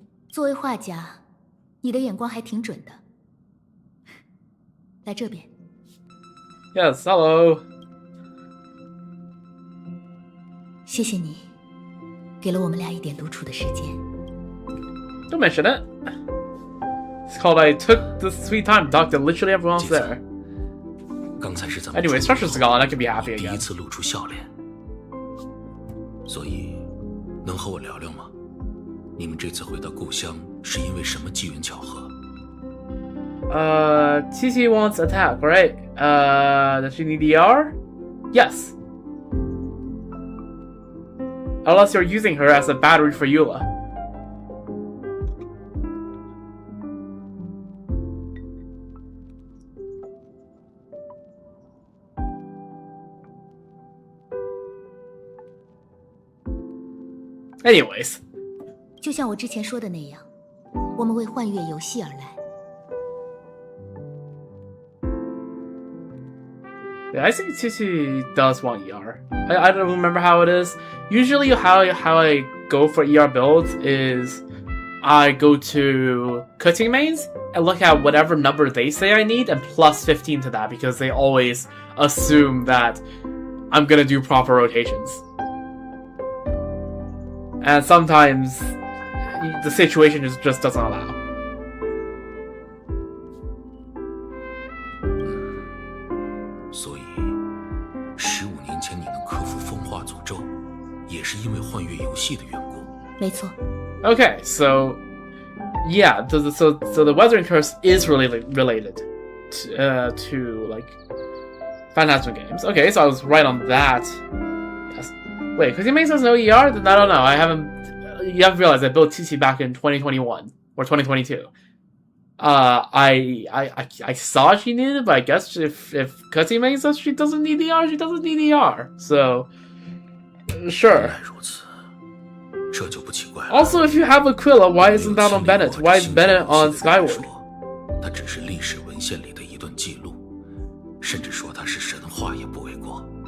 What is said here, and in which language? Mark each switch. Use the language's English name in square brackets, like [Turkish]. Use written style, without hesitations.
[Chinese] 作为画家，你的眼光还挺准的。来这边。 [English] Yes, hello. [Chinese] 谢谢你，给了我们俩一点独处的时间。 [English] Don't mention it. It's called I took the sweet time to talk to literally everyone else there. [Chinese] 刚才是咱们 [English] Anyway, Structure's gone. I can be happy [Chinese] 第一 [English] again. [Chinese] 次露出笑脸，所以能和我聊聊吗？你们这次回到故乡是因为什么机缘巧合？ [English] TT wants attack, right? Does she need ER? Yes. Unless you're using her as a battery for Eula. Anyways. [Chinese] 就像我之前说的那样，我们为幻月游戏而来。 [English] Yeah, I think TT does want ER. I don't remember how it is. Usually how I go for ER builds is I go to cutting mains and look at whatever number they say I need and plus 15 to that because they always assume that I'm gonna do proper rotations. And sometimes the situation just doesn't allow. [Chinese] 所以，15年前你能克服风化诅咒，也是因为幻月游戏的缘故。没错。 [English] Okay, so yeah, so the Weathering Curse is really related to like Phantasm games. Okay, so I was right on that. Yes. Wait, because Maze has no ER? Then I don't know. I haven't. You have to realize I built TC back in 2021 or 2022. I saw she needed it, but I guess if Cutty Maze says she doesn't need ER, she doesn't need ER. So sure. [Chinese] 原来如此，这就不奇怪了。 [English] Also, if you have Aquila, why isn't that on Bennett? Why is Bennett on Skyward? [Chinese] 它只是历史文献里的一段记录，甚至说它是神话也不为过。